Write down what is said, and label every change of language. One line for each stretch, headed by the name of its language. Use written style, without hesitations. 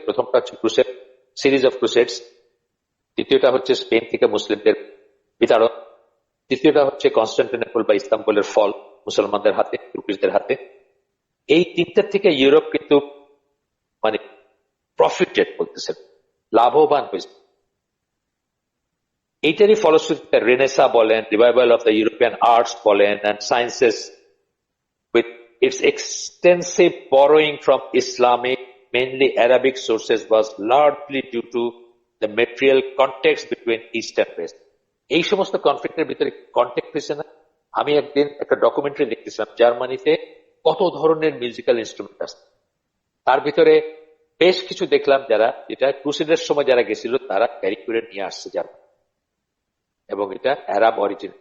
Bangla: প্রথমটা হচ্ছে crusade, series of ক্রুসেডস। দ্বিতীয়টা হচ্ছে স্পেন থেকে মুসলিমদের বিতাড়ন। তৃতীয়টা হচ্ছে কনস্টান্টিনোপল বা ইস্তাম্বুলের ফল মুসলমানদের হাতে, তুর্কিশদের হাতে। এই তিনটার থেকে ইউরোপ কিন্তু মানে প্রফিটেড বলতেছেন, লাভবান হয়েছে। এইটারই ফলশ্রুতিতে রেনেসা বলেন,
English: revival of the European arts
Bangla: বলেন
English: And sciences with its extensive borrowing from Islamic, mainly Arabic sources was largely due to the material context between East and West.
Bangla: এই সমস্ত কনফ্লিক্টের ভিতরে কন্টেক্ট হয়েছে না। আমি একদিন একটা ডকুমেন্টারি দেখতেছিলাম, জার্মানিতে কত ধরনের মিউজিক্যাল ইনস্ট্রুমেন্ট আছে, তার ভিতরে বেশ কিছু দেখলাম যারা, এটা ক্রুসেডের সময় যারা গেছিল তারা ক্যারি করে নিয়ে আসছে জার্মানি, এবং এটা অ্যারাব অরিজিন।